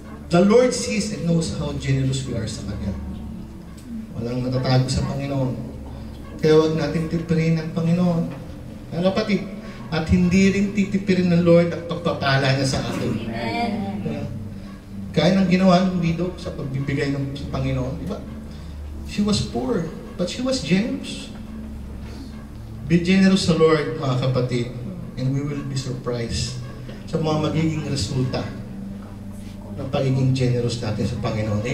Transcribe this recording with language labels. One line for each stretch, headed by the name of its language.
English: The Lord sees and knows how generous we are
Filipino: sa Kanya. Walang natatago sa Panginoon. Kaya huwag natin tipirin ang Panginoon. Ang kapatid, at hindi rin titipirin ng Lord ang pagpapala niya sa atin. Diba? Kaya nang ginawa ng widow sa pagbibigay ng sa Panginoon, di ba?
English: She was poor, but she was generous. Be generous
Filipino: sa Lord, mga kapatid,
English: and we will be surprised
Filipino: sa mga magiging resulta ng pagiging generous natin sa Panginoon.